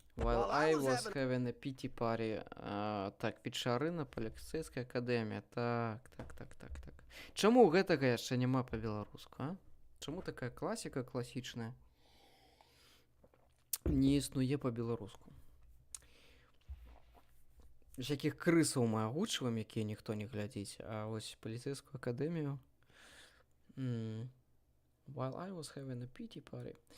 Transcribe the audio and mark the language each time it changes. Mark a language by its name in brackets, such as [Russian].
[English] While I was having a pity party. [Belarusian] Так, вечарына паліцэйскай акадэміі. Так. Чаму гэтага яшчэ няма па-беларуску, а? Чаму такая класіка класічная не існуе па-беларуску? Всякіх крысаў мы агучваем, якія ніхто не глядзіць, а вось паліцэйскую акадэмію. [English] While I was having a pity party.